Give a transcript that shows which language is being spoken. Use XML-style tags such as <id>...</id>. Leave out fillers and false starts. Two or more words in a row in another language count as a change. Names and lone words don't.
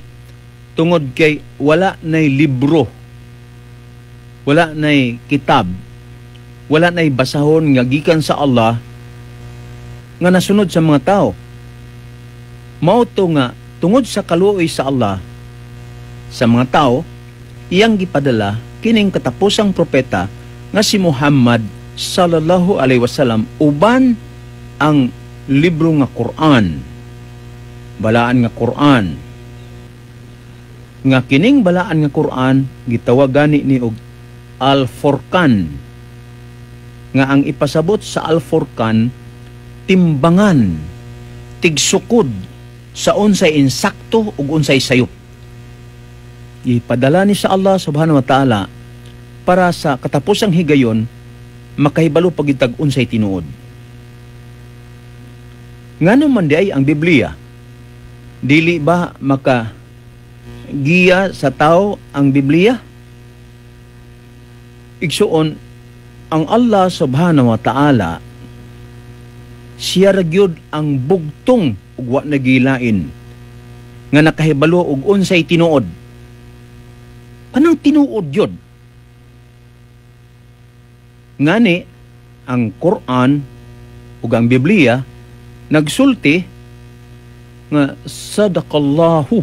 <ceb>Tungod kay wala nay libro, wala nay kitab, wala nay basahon nga gikan sa Allah nga nasunod sa mga tao. Mao to nga tungod sa kaluoy sa Allah sa mga tao, iyang gipadala kining katapusang propeta nga si Muhammad</ceb> <ar>صلى الله عليه وسلم</ar> <ceb>uban ang libro nga Quran, balaan nga Quran, nga kining balaan nga Quran gitawag gani ni og Al-Furqan, nga ang ipasabot sa Al-Furqan timbangan, tigsukod sa unsay insakto ug unsay sayop. Ipadala ni sa Allah</ceb> <ar>سبحانه وتعالى</ar> <ceb>para sa katapusang higayon makahibalo pagitag unsay tinuod. Ngano man di ay ang Biblia, dili ba maka giya sa tao ang Biblia? Igsuon, ang Allah</ceb> <ar>سبحانه وتعالى</ar> <ceb>siya ragyod ang bugtong ug wa nagilain nga nakahibalo og unsay tinuod. Kanang tinuod yun? Ngani, ang Quran ug ang Biblia nagsulti nga sadaqallahu.</ceb>